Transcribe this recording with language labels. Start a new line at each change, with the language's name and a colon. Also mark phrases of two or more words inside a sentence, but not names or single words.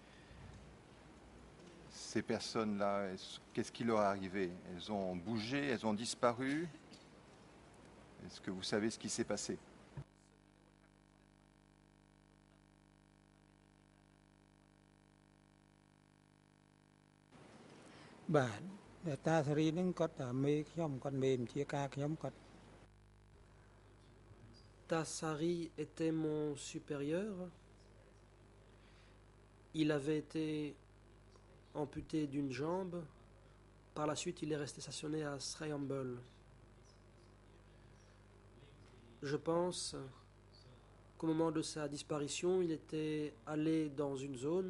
French: Ces personnes-là, qu'est-ce qui leur est arrivé? Elles ont bougé, elles ont disparu? Est-ce que vous savez ce qui s'est passé? Bah,
Khmer: តែតាសេរីហ្នឹងគាត់តែមេខ្ញុំគាត់មេបញ្ជាការខ្ញុំគាត់
French: Tassari était mon supérieur. Il avait été amputé d'une jambe. Par la suite, il est resté stationné à Sreyambul. Je pense qu'au moment de sa disparition, il était allé dans une zone.